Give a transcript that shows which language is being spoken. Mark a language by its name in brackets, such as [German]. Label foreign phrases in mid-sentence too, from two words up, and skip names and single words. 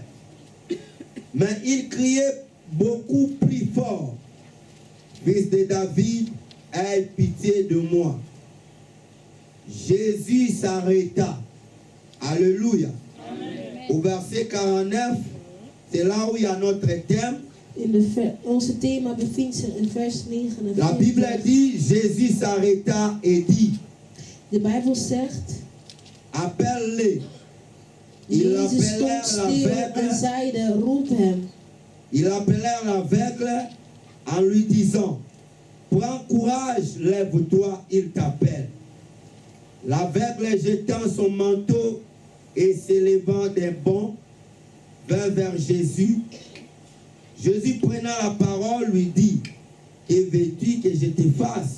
[French] Mais il criait beaucoup plus fort, Fils de David, aie pitié de moi. Jésus s'arrêta. Alléluia. Au verset 49, c'est là où il y a notre thème. [Dutch] Onze thema bevindt zich in vers 49. [French] La Bible dit, Jésus s'arrêta et dit, [Dutch] De Bijbel zegt, [French] appelle-les. Ils [Dutch] Jezus stond [French] appelèrent [Dutch] stil en [French] l'aveugle, [Dutch] zeide, roep hem. [French] ils appelèrent l'aveugle en lui disant, prends courage, lève-toi, il t'appelle. L'aveugle jetant son manteau et s'élevant d'un bond, vint vers Jésus. Jésus prenant la parole lui dit, que veux-tu que je te fasse?